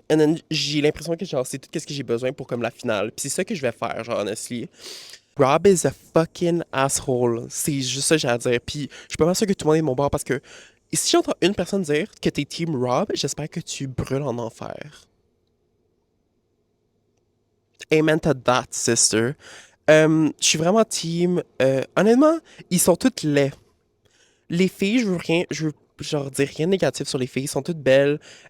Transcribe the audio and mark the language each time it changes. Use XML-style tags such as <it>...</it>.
<en>And then</en> <fr>j'ai l'impression que genre c'est tout ce que j'ai besoin pour comme la finale. Puis c'est ça que je vais faire, genre</fr> <en>honestly. Rob is a fucking asshole.</en> <fr>C'est juste ça que j'ai à dire. Puis je suis pas mal sûr que tout le monde est de mon bord parce que si j'entends une personne dire que t'es team Rob, j'espère que tu brûles en enfer.</fr> <en>Amen to that, sister.</en> <fr>Je suis vraiment team. Honnêtement, ils sont toutes laids. Les filles, je veux genre dire rien de négatif sur les filles, ils sont toutes belles.</fr>